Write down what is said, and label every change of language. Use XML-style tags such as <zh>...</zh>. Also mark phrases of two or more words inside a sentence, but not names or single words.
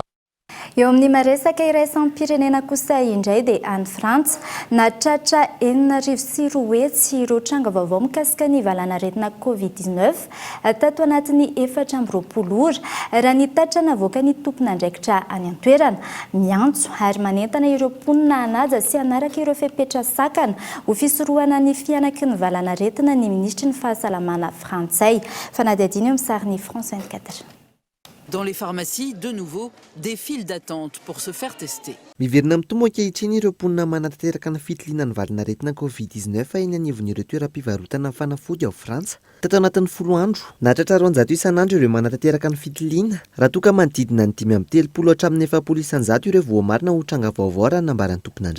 <mg>Eo amin'ny maresaka iraisampirenena kosa indray dia any Frantsa natratra 4,7 ireo tranga vaovao mikasika ny valanaretina Covid-19 tato anatin'ny 420 ora raha ny tatra navoaka ny tompon'andraikitra any an-toerana miantso ary manentana ireo mponina hanaja sy hanaraka ireo fepetra sakana ho fisorohana ny fianaky ny valanaretina ny ministry ny fahasalamana frantsay. Fanadihadiana eo amin'ny sarin'ny France 24.</mg> <fr>Dans les pharmacies, de nouveau, des files d'attente pour se faire tester.</fr> <mg>Miverina mitombo ankehitriny ireo mponina manatanteraka ny fitiliana ny valanaretina Covid-19 eny anivon'ireo toeram-pivarotana fanafody ao Frantsa. Tato anatin'ny 10 andro, nahatratra 200 isan'andro ireo manatanteraka ny fitiliana, raha toa ka manodidina ny 530 hatramin'ny 700 isan-jato ireo voamarina ho tranga vaovao raha nambaran'ny tompon'andraikitra.</mg>